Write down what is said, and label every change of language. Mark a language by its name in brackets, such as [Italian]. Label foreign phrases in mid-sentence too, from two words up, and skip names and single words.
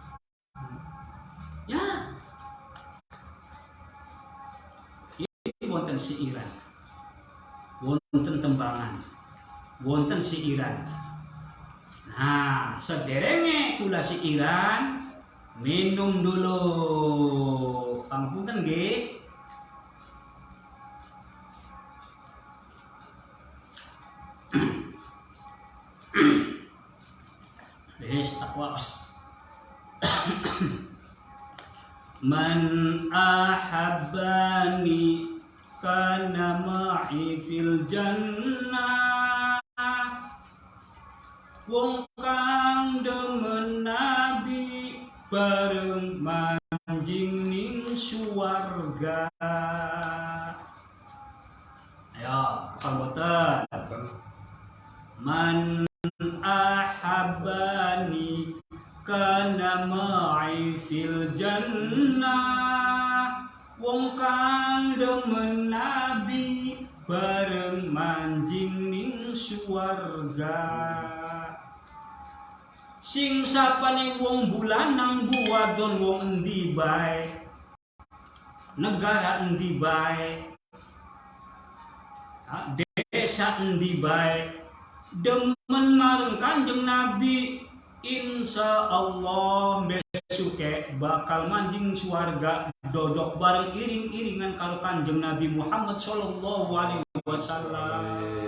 [Javanese] Ya. Ini wonten siiran. Wonten tembangan. Wonten siiran. Nah, sederenge kula siiran [Indonesian] minum dulu. [Javanese] Pangapunten nggih. Takwas. [Arabic] Man ahabbani kana ma'i fil jannah. [Javanese] Wong kang demen nabi bareng manjing ning suwarga. Ayo, apa boten? [Arabic] Man ahabbani kana ma'i fil jannah. [Javanese] Wong kang demen nabi bareng manjing ning suwarga. Sing sapane wong bulanang buwadon wong endi bae, negara endi bae, desa endi bae, demen marang Kanjeng Nabi, [Arabic] insya Allah [Javanese] besuke bakal manjing suarga dodok bareng iring-iringan kalau Kanjeng Nabi Muhammad [Arabic] Sallallahu Alaihi Wasallam.